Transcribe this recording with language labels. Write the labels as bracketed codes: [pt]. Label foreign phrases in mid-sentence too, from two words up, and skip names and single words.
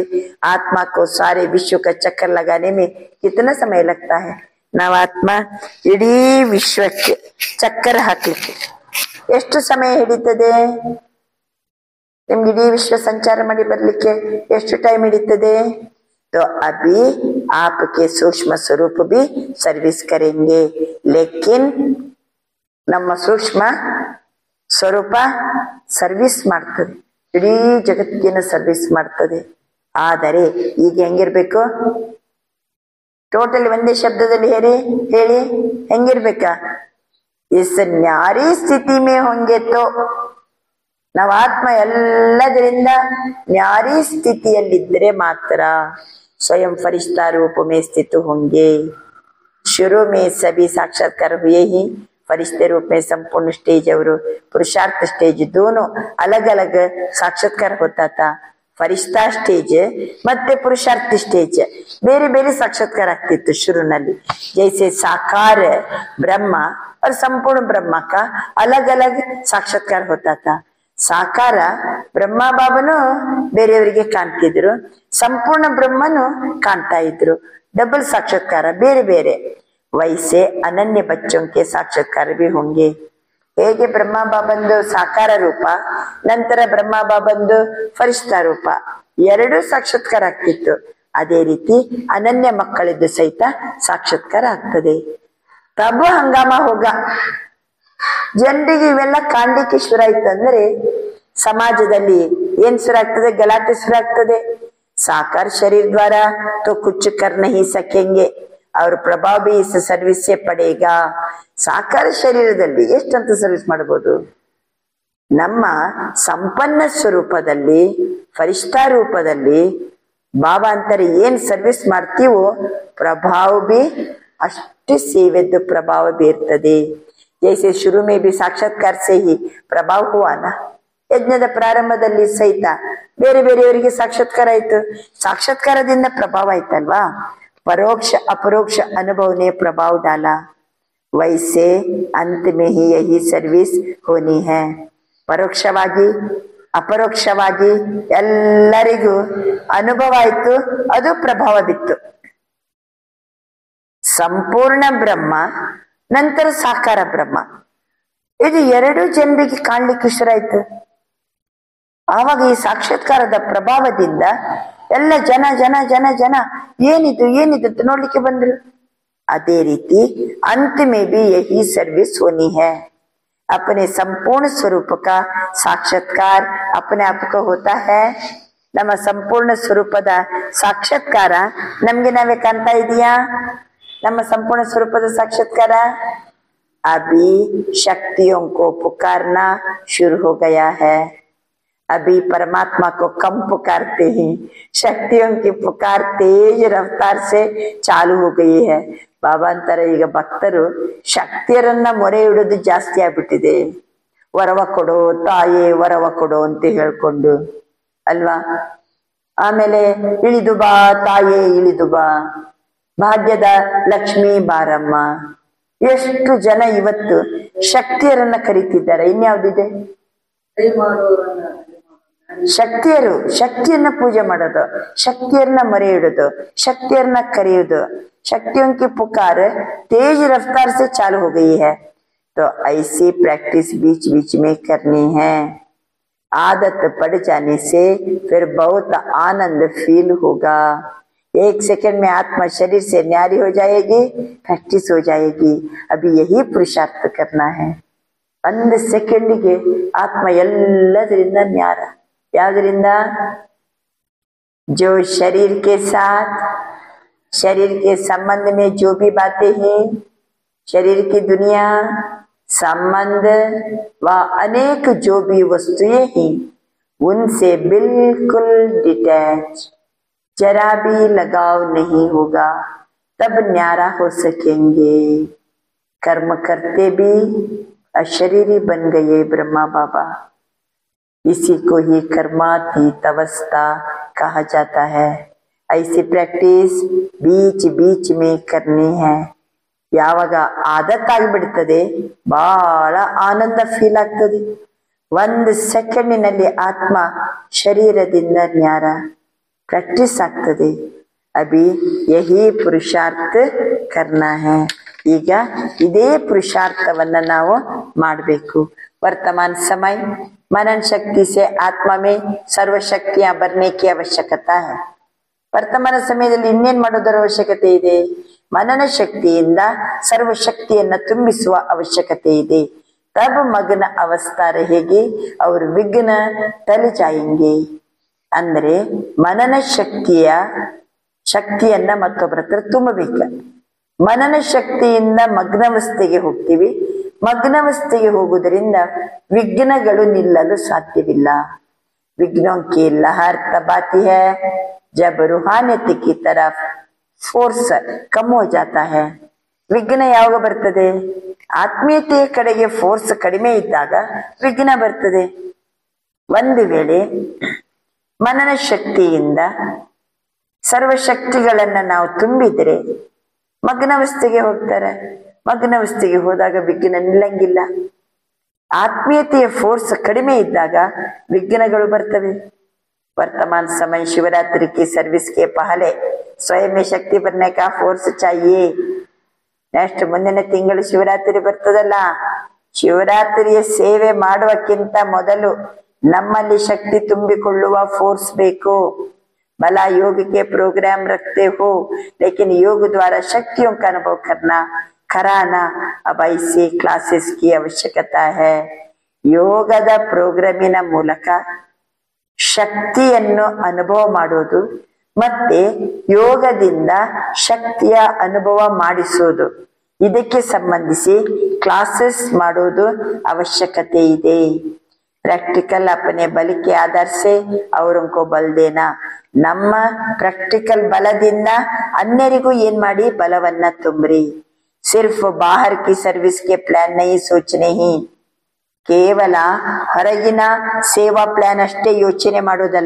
[hi] आत्मा को सारे विश्व का चक्कर लगाने में कितना समय लगता है. [kn] ನಾವು ಆತ್ಮ ಇಡೀ ವಿಶ್ವಕ್ಕೆ ಚಕ್ಕರ್ ಹಾಕ್ಲಿಕ್ಕೆ ಎಷ್ಟು ಸಮಯ ಹಿಡಿತದೆ? ನಿಮ್ಗೆ ಇಡೀ ವಿಶ್ವ ಸಂಚಾರ ಮಾಡಿ ಬರ್ಲಿಕ್ಕೆ ಎಷ್ಟು ಟೈಮ್ ಹಿಡಿತದೆ? [hi] तो अभी आपके सूक्ष्म स्वरूप भी सर्विस करेंगे. [kn] लेकिन ನಮ್ಮ ಸೂಕ್ಷ್ಮ ಸ್ವರೂಪ ಸರ್ವಿಸ್ ಮಾಡ್ತದೆ, ಇಡೀ ಜಗತ್ತಿನ ಸರ್ವಿಸ್ ಮಾಡ್ತದೆ. ಆದರೆ ಈಗ ಹೆಂಗಿರ್ಬೇಕು? ಟೋಟಲಿ ಒಂದೇ ಶಬ್ದದಲ್ಲಿ ಹೇಳಿ ಹೆಂಗಿರ್ಬೇಕಾ? [hi] इस न्यारी स्थिति में होंगे तो [kn] ನಾವು ಆತ್ಮ ಎಲ್ಲದರಿಂದ ನ್ಯಾರಿ ಸ್ಥಿತಿಯಲ್ಲಿದ್ದರೆ ಮಾತ್ರ [hi] स्वयं फरिश्ता रूप में स्थित होंगे. शुरू में सभी साक्षात्कार हुए ही फरिश्ते रूप में संपूर्ण स्टेज और पुरुषार्थ स्टेज दोनों अलग अलग साक्षात्कार होता था. फरिश्ता स्टेज [kn] ಮತ್ತೆ [hi] पुरुषार्थ स्टेज [kn] ಬೇರೆ ಬೇರೆ साक्षात्कार ಆಗ್ತಿತ್ತು ಶುರುನಲ್ಲಿ. [hi] जैसे साकार ब्रह्म और संपूर्ण ब्रह्म का अलग अलग साक्षात्कार होता था. [kn] ಸಾಕಾರ ಬ್ರಹ್ಮ ಬಾಬನು ಬೇರೆಯವರಿಗೆ ಕಾಣ್ತಿದ್ರು, ಸಂಪೂರ್ಣ ಬ್ರಹ್ಮನು ಕಾಣ್ತಾ ಇದ್ರು. ಡಬಲ್ ಸಾಕ್ಷಾತ್ಕಾರ ಬೇರೆ ಬೇರೆ. [hi] वैसे अनन्य बच्चोंके साक्षात्कार भी होंगे. [kn] ಹೇಗೆ ಬ್ರಹ್ಮ ಬಾಬಂದು ಸಾಕಾರ ರೂಪ, ನಂತರ ಬ್ರಹ್ಮ ಬಾಬಂದು ಫರಿಶ್ತಾ ರೂಪ ಎರಡು ಸಾಕ್ಷಾತ್ಕಾರ ಆಗ್ತಿತ್ತು. ಅದೇ ರೀತಿ ಅನನ್ಯ ಮಕ್ಕಳಿದ್ದು ಸಹಿತ ಸಾಕ್ಷಾತ್ಕಾರ ಆಗ್ತದೆ. [hi] तब हंगामा होगा. [kn] ಜನರಿಗೆ ಇವೆಲ್ಲ ಕಾಣ್ಲಿಕ್ಕೆ ಶುರು ಆಯ್ತು ಅಂದ್ರೆ ಸಮಾಜದಲ್ಲಿ ಏನ್ ಶುರು ಆಗ್ತದೆ? ಗಲಾಟೆ ಶುರು ಆಗ್ತದೆ. [hi] साकार शरीर द्वारा तो कुछ कर नहीं सकेंगे और प्रभाव भी इस सर्विस से पड़ेगा. [kn] ಸಾಕಾರ ಶರೀರದಲ್ಲಿ ಎಷ್ಟಂತ ಸರ್ವಿಸ್ ಮಾಡಬಹುದು? ನಮ್ಮ ಸಂಪನ್ನ ಸ್ವರೂಪದಲ್ಲಿ, ಫರಿಶ್ತಾ ರೂಪದಲ್ಲಿ ಬಾಬಾ ಅಂತಾರೆ ಏನ್ ಸರ್ವಿಸ್ ಮಾಡ್ತೀವೋ ಪ್ರಭಾವ ಬಿ ಅಷ್ಟು ಸೇವೆದ್ದು ಪ್ರಭಾವ ಬೀರ್ತದೆ. [hi] जैसे शुरू में भी साक्षात्कार से ही प्रभाव हुआ ना. [kn] ಯಜ್ಞದ ಪ್ರಾರಂಭದಲ್ಲಿ ಸಹಿತ ಬೇರೆ ಬೇರೆಯವರಿಗೆ ಸಾಕ್ಷಾತ್ಕಾರ ಆಯ್ತು, ಸಾಕ್ಷಾತ್ಕಾರದಿಂದ ಪ್ರಭಾವ ಆಯ್ತಲ್ವಾ. [hi] परोक्ष अपरोक्ष अनुभवने प्रभाव डाला. ವೈಸೆ अंत में ही यही सर्विस होनी है. [kn] ಪರೋಕ್ಷವಾಗಿ ಅಪರೋಕ್ಷವಾಗಿ ಎಲ್ಲರಿಗೂ ಅನುಭವ ಆಯ್ತು, ಅದು ಪ್ರಭಾವ ಬಿತ್ತು. ಸಂಪೂರ್ಣ ಬ್ರಹ್ಮ ನಂತರ ಸಾಕಾರ ಬ್ರಹ್ಮ ಇದು ಎರಡು ಜನರಿಗೆ ಕಾಣ್ಲಿಕ್ಕೆ ಶುರುವಾಯ್ತು. ಆವಾಗ ಈ ಸಾಕ್ಷಾತ್ಕಾರದ ಪ್ರಭಾವದಿಂದ ಎಲ್ಲ ಜನ ಜನ ಜನ ಜನ ಏನಿದು ಏನಿದು ನೋಡ್ಲಿಕ್ಕೆ ಬಂದ್ರು. ಅದೇ ರೀತಿ [hi] अंत में भी यही सर्विस होनी है. अपने संपूर्ण स्वरूप का साक्षात्कार अपने आप को होता है. [kn] ನಮ್ಮ ಸಂಪೂರ್ಣ ಸ್ವರೂಪದ ಸಾಕ್ಷಾತ್ಕಾರ ನಮ್ಗೆ ನಾವೇ ಕಾಣ್ತಾ ಇದೀಯಾ? ನಮ್ಮ ಸಂಪೂರ್ಣ ಸ್ವರೂಪದ ಸಾಕ್ಷಾತ್ಕಾರ. [hi] अभी शक्तियों को पुकारना शुरू हो गया है. अभी परमात्मा को कम पुकारते हैं, शक्तियों की पुकार तेज रफ्तार से चालू हो गई है. [kn] ಬಾಬಾ ಅಂತಾರೆ ಈಗ ಭಕ್ತರು ಶಕ್ತಿಯರನ್ನ ಮೊರೆ ಇಡೋದು ಜಾಸ್ತಿ ಆಗ್ಬಿಟ್ಟಿದೆ. ವರವ ಕೊಡೋ ತಾಯೇ ವರವ ಕೊಡೋ ಅಂತ ಹೇಳ್ಕೊಂಡು ಅಲ್ವಾ. ಆಮೇಲೆ ಇಳಿದು ಬಾ ತಾಯೇ ಇಳಿದು ಬಾ. ಭಾಗ್ಯದ ಲಕ್ಷ್ಮೀ ಬಾರಮ್ಮ. ಎಷ್ಟು ಜನ ಇವತ್ತು ಶಕ್ತಿಯರನ್ನ ಕರೀತಿದ್ದಾರೆ. ಇನ್ಯಾವುದಿದೆ? ಶಕ್ತಿಯರು, ಶಕ್ತಿಯನ್ನ ಪೂಜೆ ಮಾಡೋದು, ಶಕ್ತಿಯರನ್ನ ಮರೆ ಇಡೋದು, ಶಕ್ತಿಯರನ್ನ करेयोದು. [hi] शक्तियों की पुकार तेज रफ्तार से चालू हो गई है, तो ऐसी प्रैक्टिस बीच बीच में करनी है. आदत पड़ जाने से फिर बहुत आनंद फील होगा. एक सेकंड में आत्मा शरीर से न्यारी हो जाएगी, प्रैक्टिस हो जाएगी. अभी यही पुरुषार्थ करना है. [kn] ಒಂದು ಸೆಕೆಂಡಿಗೆ ಆತ್ಮ ಎಲ್ಲದರಿಂದ ನ್ಯಾರ. ಯಾವ್ದರಿಂದ? [hi] जो शरीर के साथ, शरीर के संबंध में जो भी बातें हैं, शरीर की दुनिया, संबंध व अनेक जो भी वस्तुएं हैं, उनसे बिल्कुल डिटैच, जरा भी लगाव नहीं होगा, तब न्यारा हो सकेंगे. कर्म करते भी अशरीरी बन गए ब्रह्मा बाबा. इसी को ही कर्मातीत अवस्था कहा जाता है. ऐसी प्रैक्टिस बीच बीच में करनी है. [kn] ಯಾವಾಗ ಆದತ್ ಆಗಿಬಿಡ್ತದೆ, ಬಹಳ ಆನಂದ ಫೀಲ್ ಆಗ್ತದೆ. ಒಂದು ಸೆಕೆಂಡಿನಲ್ಲಿ ಆತ್ಮ ಶರೀರದಿಂದ ನ್ಯಾರ, ಪ್ರಾಕ್ಟೀಸ್ ಆಗ್ತದೆ. [hi] अभी यही पुरुषार्थ करना है. [kn] ಈಗ ಇದೇ ಪುರುಷಾರ್ಥವನ್ನ ನಾವು ಮಾಡಬೇಕು. [hi] वर्तमान समय मनन शक्ति से आत्मा में सर्व शक्तियां भरने की आवश्यकता है. [kn] ವರ್ತಮಾನ ಸಮಯದಲ್ಲಿ ಇನ್ನೇನ್ ಮಾಡೋದರ ಅವಶ್ಯಕತೆ ಇದೆ? ಮನನ ಶಕ್ತಿಯಿಂದ ಸರ್ವ ಶಕ್ತಿಯನ್ನ ತುಂಬಿಸುವ ಅವಶ್ಯಕತೆ ಇದೆ. [hi] तब मग्न अवस्था रहेगी और विघ्न टल जाएंगे. [kn] ಅಂದ್ರೆ ಮನನ ಶಕ್ತಿಯನ್ನ ಮತ್ತೊಬ್ಬರ ಹತ್ರ ತುಂಬಬೇಕು. ಮನನ ಶಕ್ತಿಯಿಂದ ಮಗ್ನಾವಸ್ಥೆಗೆ ಹೋಗ್ತೀವಿ. ಮಗ್ನಾವಸ್ಥೆಗೆ ಹೋಗುವುದರಿಂದ ವಿಘ್ನಗಳು ನಿಲ್ಲಲು ಸಾಧ್ಯವಿಲ್ಲ. [hi] विघ्नों की लहर तब आती है जब रूहानियत की तरफ फोर्स कम हो जाता है. [kn] ವಿಘ್ನ ಯಾವಾಗ ಬರ್ತದೆ? ಆತ್ಮೀಯತೆಯ ಕಡೆಗೆ ಫೋರ್ಸ್ ಕಡಿಮೆ ಇದ್ದಾಗ ವಿಘ್ನ ಬರ್ತದೆ. ಒಂದು ವೇಳೆ ಮನನ ಶಕ್ತಿಯಿಂದ ಸರ್ವಶಕ್ತಿಗಳನ್ನ ನಾವು ತುಂಬಿದ್ರೆ ಮಗ್ನಾವಸ್ಥೆಗೆ ಹೋಗ್ತಾರೆ. ಮಗ್ನಾವಸ್ಥೆಗೆ ಹೋದಾಗ ವಿಘ್ನ ನಿಲ್ಲಂಗಿಲ್ಲ. ಆತ್ಮೀಯತೆಯ ಫೋರ್ಸ್ ಕಡಿಮೆ ಇದ್ದಾಗ ವಿಘ್ನಗಳು ಬರ್ತವೆ. [hi] वर्तमान समय शिवरात्रि की सर्विस के पहले स्वयं में शक्ति भरने का फोर्स चाहिए. [kn] ನೆಕ್ಸ್ಟ್ ಮುಂದಿನ ತಿಂಗಳು ಶಿವರಾತ್ರಿ ಬರ್ತದಲ್ಲ, ಶಿವರಾತ್ರಿಯ ಸೇವೆ ಮಾಡುವಕ್ಕಿಂತ ಮೊದಲು ನಮ್ಮಲ್ಲಿ ಶಕ್ತಿ ತುಂಬಿಕೊಳ್ಳುವ ಫೋರ್ಸ್ ಬೇಕು. [hi] भला योग के प्रोग्राम रखते हो, लेकिन योग द्वारा शक्तियों का अनुभव करना कराना अब ऐसी क्लासेस की आवश्यकता है. [kn] ಯೋಗದ ಪ್ರೋಗ್ರಾಮಿನ ಮೂಲಕ ಶಕ್ತಿಯನ್ನು ಅನುಭವ ಮಾಡೋದು ಮತ್ತೆ ಯೋಗದಿಂದ ಶಕ್ತಿಯ ಅನುಭವ ಮಾಡಿಸೋದು, ಇದಕ್ಕೆ ಸಂಬಂಧಿಸಿ ಕ್ಲಾಸಸ್ ಮಾಡೋದು ಅವಶ್ಯಕತೆ ಇದೆ. [hi] प्रैक्टिकल अपने बल के आधार से औरों को बल देना. [kn] ನಮ್ಮ ಪ್ರಾಕ್ಟಿಕಲ್ ಬಲದಿಂದ ಅನ್ಯರಿಗೂ ಏನ್ ಮಾಡಿ ಬಲವನ್ನ ತುಂಬ್ರಿ. [hi] सिर्फ बाहर की सर्विस के प्लान नहीं सोचने ही, [kn] ಕೇವಲ ಹೊರಗಿನ ಸೇವಾ ಪ್ಲಾನ್ ಅಷ್ಟೇ ಯೋಚನೆ ಮಾಡೋದಲ್ಲ.